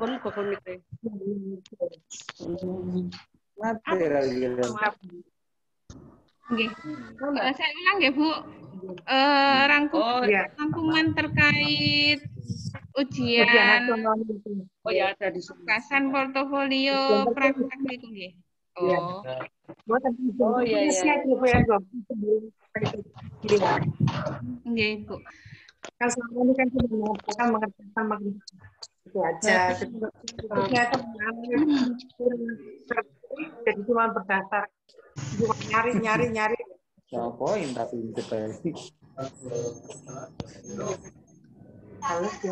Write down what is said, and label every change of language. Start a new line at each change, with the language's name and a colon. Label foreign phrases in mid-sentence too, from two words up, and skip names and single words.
Indonesian: saya ulang ya Bu. Rangkuman terkait ujian ada di tugasan portofolio praktek itu nggih. Nggih, Bu. Kan selama ini kan sudah mengerjakan itu aja. Ternyata jadi cuma berdasar cuma nyari. Poin tapi itu halus ya.